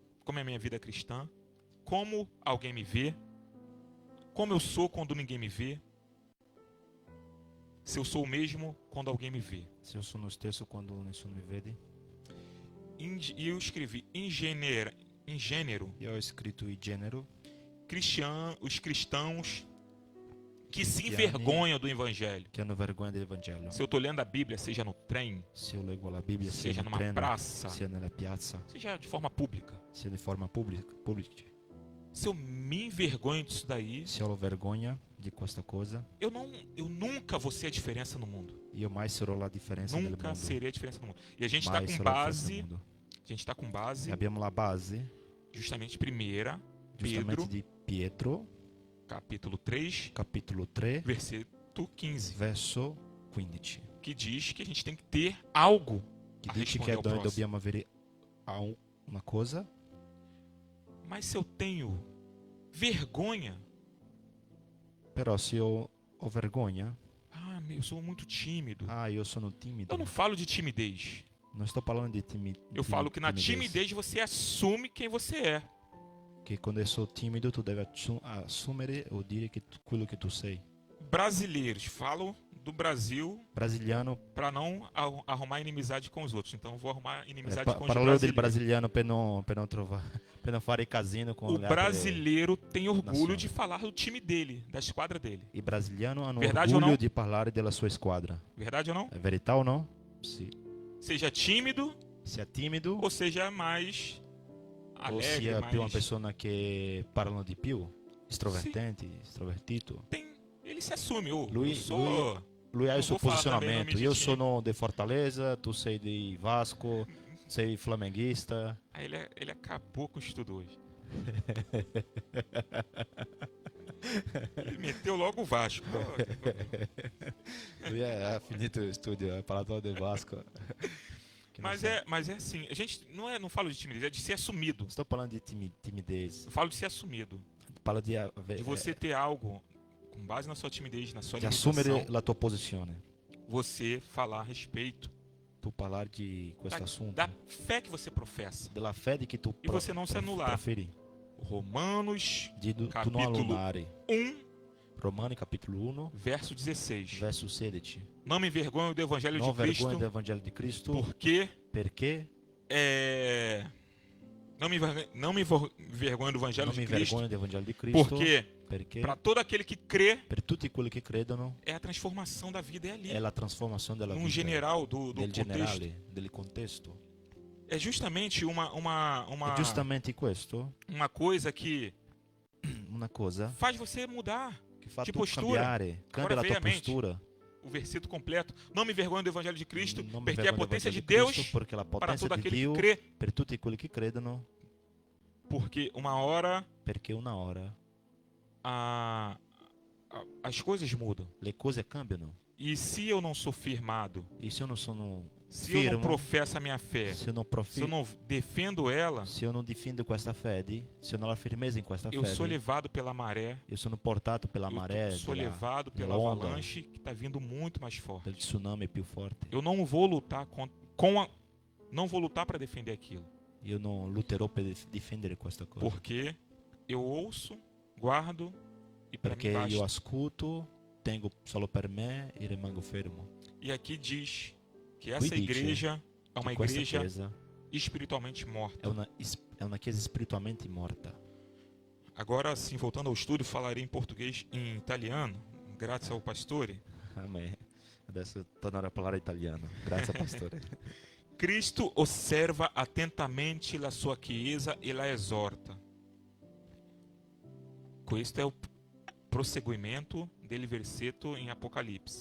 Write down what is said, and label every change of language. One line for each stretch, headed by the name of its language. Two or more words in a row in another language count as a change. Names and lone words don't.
Portuguese: como alguém me vê, como eu sou quando ninguém me vê, se eu sou o mesmo quando alguém me vê.
Italian: Se eu sono lo stesso quando nessuno mi vede.
Portuguese: E eu escrevi em gênero,
Italian: Io ho scritto il genero,
Portuguese: os cristãos que se
Italian: Cristiani
Portuguese: envergonham do Evangelho.
Italian: che hanno vergogna dell'Evangelo.
Portuguese: Se eu estou lendo a Bíblia, seja no trem,
Italian: Se io leggo la Bibbia, sia
Portuguese: seja
Italian: nel
Portuguese: numa
Italian: treno,
Portuguese: praça,
Italian: sia nella piazza,
Portuguese: seja de forma pública.
Italian: sia di forma pubblica,
Portuguese: Se eu me envergonho disso daí,
Italian: se ho vergogna di questa cosa,
Portuguese: eu nunca vou ser a diferença no mundo.
Italian: io mai sarò la differenza nel
Portuguese: Nunca
Italian: mondo.
Portuguese: serei a diferença no mundo. E a gente está
Italian: Mai
Portuguese: com
Italian: sarò la differenza
Portuguese: base,
Italian: nel mondo.
Portuguese: a gente está com base
Italian: E abbiamo la base,
Portuguese: justamente 1
Italian: giustamente,
Portuguese: Pedro,
Italian: di Pietro,
Portuguese: capítulo 3,
Italian: capitolo 3,
Portuguese: versículo 15,
Italian: verso 15,
Portuguese: que diz que a gente tem que ter algo
Italian: che
Portuguese: a
Italian: dice
Portuguese: responder
Italian: che
Portuguese: ao
Italian: noi
Portuguese: próximo.
Italian: dobbiamo avere una cosa,
Portuguese: Mas se eu tenho vergonha,
Italian: però se io ho vergogna,
Portuguese: eu sou muito tímido.
Italian: io sono timido.
Portuguese: Eu não falo de timidez.
Italian: Non sto parlando di timidezza.
Portuguese: Eu falo que na timidez você assume quem você é.
Italian: Che quando
Portuguese: eu sou
Italian: timido tu devi assumere o dire che quello che tu sei.
Portuguese: Brasileiros falam do Brasil
Italian: Brasiliano,
Portuguese: para não arrumar inimizade com os outros. Então eu vou arrumar inimizade com os
Italian: parlo del
Portuguese: brasileiros.
Italian: brasiliano per non fare casino con
Portuguese: O
Italian: le altre.
Portuguese: brasileiro tem orgulho
Italian: nações.
Portuguese: de falar do time dele, da esquadra dele.
Italian: I brasiliani hanno
Portuguese: Verdade ou
Italian: orgoglio
Portuguese: não?
Italian: di parlare della sua squadra.
Portuguese: Verdade ou não?
Italian: È verità o no? Sì.
Portuguese: Seja tímido
Italian: Sia timido
Portuguese: ou seja mais
Italian: o
Portuguese: alegre,
Italian: sia più una
Portuguese: mais...
Italian: persona che parlano di più, estrovertito.
Portuguese: Ele se assume. Oh,
Italian: Lui-
Portuguese: eu sou...
Italian: Lui ha Non il suo può fare também posizionamento.
Portuguese: nome de
Italian: Io
Portuguese: time.
Italian: sono di Fortaleza, tu sei di Vasco, sei flamenguista.
Portuguese: Aí ele acabou com o estudo hoje. Ele meteu logo o Vasco.
Italian: Lui ha finito lo studio, ha parlato del Vasco. Che non
Portuguese: Mas
Italian: so.
Portuguese: é assim, a gente não falo de timidez, é de ser assumido.
Italian: Non sto parlando di timidez,
Portuguese: Eu falo de ser assumido.
Italian: parlo di
Portuguese: De você ter algo com base na sua timidez, na sua
Italian: di
Portuguese: limitação,
Italian: assumere la tua posizione.
Portuguese: você falar a respeito
Italian: Tu parlare di questo assunto,
Portuguese: da fé que você professa.
Italian: della fede che tu
Portuguese: E você não se anular.
Italian: preferi.
Portuguese: Romanos,
Italian: di tu non
Portuguese: capítulo
Italian: allunare.
Portuguese: 1,
Italian: Romani capítulo 1, verso 16. verso 16.
Portuguese: Não me envergonho do evangelho
Italian: Non
Portuguese: de Cristo,
Italian: vergogna dell'Evangelo di Cristo,
Portuguese: porque
Italian: perché
Portuguese: não me envergonho do evangelho
Italian: non mi
Portuguese: de Cristo,
Italian: vergogno dell'Evangelo di Cristo,
Portuguese: porque
Italian: perché
Portuguese: para todo aquele que crê,
Italian: per tutti quelli che credono
Portuguese: é a transformação da vida, é ali.
Italian: è la trasformazione della
Portuguese: No
Italian: vita,
Portuguese: general do
Italian: del
Portuguese: contexto.
Italian: generale, del contesto.
Portuguese: É justamente
Italian: E giustamente questo,
Portuguese: uma coisa que
Italian: una cosa
Portuguese: faz você mudar
Italian: che fa di tu
Portuguese: postura.
Italian: cambiare, cambia
Portuguese: Agora
Italian: la
Portuguese: vem
Italian: tua
Portuguese: à mente
Italian: postura.
Portuguese: o versículo completo. Não me envergonho do evangelho de Cristo,
Italian: Non mi
Portuguese: porque é a
Italian: vergogno
Portuguese: potência de
Italian: dell'Evangelo
Portuguese: Deus
Italian: di Cristo, perché la
Portuguese: para
Italian: potenza
Portuguese: todo
Italian: di
Portuguese: aquele
Italian: Dio
Portuguese: que crê.
Italian: per tutti quelli che credono,
Portuguese: Porque uma hora
Italian: perché una ora
Portuguese: as coisas mudam.
Italian: le cose cambiano.
Portuguese: E se eu não sou firmado,
Italian: E se
Portuguese: eu não
Italian: sono
Portuguese: se eu não
Italian: firmo,
Portuguese: professo a minha fé, se eu não se eu não defendo ela,
Italian: se eu non difendo questa fede, se eu non ho la firmezza in questa
Portuguese: eu sou
Italian: fede,
Portuguese: levado pela maré,
Italian: io sono portato per la marea,
Portuguese: eu sou levado pela
Italian: onda,
Portuguese: avalanche que está vindo muito mais forte.
Italian: del tsunami più forte.
Portuguese: Eu não vou lutar não vou lutar para defender aquilo,
Italian: Io non lutterò per difendere questa cosa.
Portuguese: porque eu ouço, guardo e para
Italian: Perché
Portuguese: mim basta.
Italian: io ascolto, tengo solo per me e rimango fermo.
Portuguese: E aqui diz que
Italian: Qui
Portuguese: essa
Italian: dice
Portuguese: igreja é uma
Italian: Che questa
Portuguese: igreja
Italian: chiesa
Portuguese: espiritualmente morta.
Italian: è una chiesa spiritualmente morta.
Portuguese: Agora, sim, voltando ao estudo, falarei em português e em italiano, graças ao pastore.
Italian: Amen. Adesso tornerò a parlare italiano. Grazie, pastore. Cristo osserva atentamente la sua chiesa e la esorta. Questo è il proseguimento del versetto in Apocalipse.